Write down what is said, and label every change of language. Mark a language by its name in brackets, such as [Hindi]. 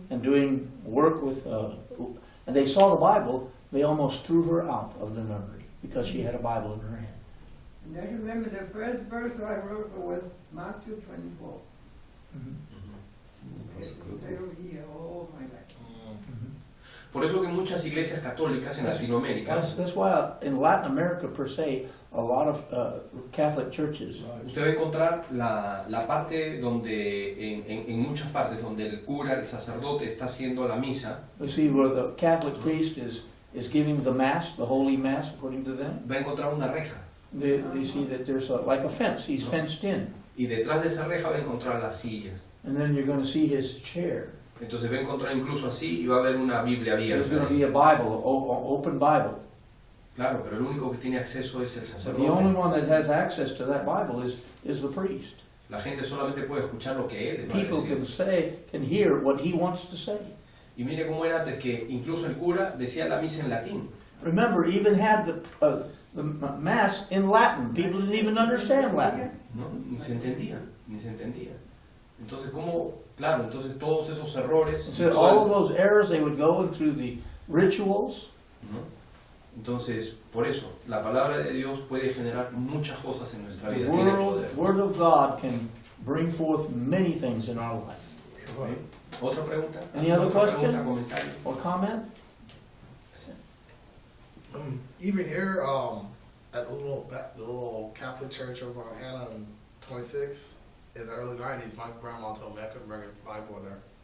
[English] and doing work with, and they saw the Bible. They almost threw her out of the nunnery because she had a Bible in her hand. And I remember the first verse I wrote was Mark 2:24. Stay over here all my life. [Spanish] Por eso que muchas iglesias católicas en Latinoamérica, [English] That's why in Latin America per se, a lot of Catholic churches, [Spanish] usted va a encontrar la parte donde, en muchas partes, donde el cura, el sacerdote está haciendo la misa, [English] you see where the Catholic priest is giving the Mass, the Holy Mass, according to them. [Spanish] va a encontrar una reja. [English] They see that there's like a fence. He's fenced in. [Spanish] Y detrás de esa reja va a encontrar las sillas. [English] And then you're going to see his chair. [Spanish] Entonces va a encontrar incluso así y va a haber una Biblia [English] There's going to [Spanish] abierta. [English] be a Bible, open Bible. [Spanish] Claro, pero el único que tiene acceso es el [English] But the only [Spanish] sacerdote. [English] one that has access to that Bible is the priest. [Spanish] La gente solamente puede escuchar lo que él va a [English] People [Spanish] decir. [English] can hear what he wants to say. [Spanish] Y mire cómo era antes que incluso el cura decía la misa en latín. [English] Remember, even had the Mass in Latin. People didn't even understand Latin. [Spanish] ¿No? Ni se entendía, ni se entendía. Entonces, ¿cómo? Claro, entonces todos esos errores, [English] So all of those errors, they would go through the rituals. [Spanish] ¿no? Entonces, por eso, la palabra de Dios puede generar muchas cosas en nuestra [English] The [Spanish] vida. Tiene poder. [English] Word of God can bring forth many things in our life. [Spanish] ¿Otra pregunta? [English] Any other [Spanish] ¿Otra [English] question? [Spanish] pregunta, comentario? [English] Or comment? Even here, at the little Catholic church over on Hannah and 26, in the early 90s, my grandma told me I couldn't bring a Bible in there.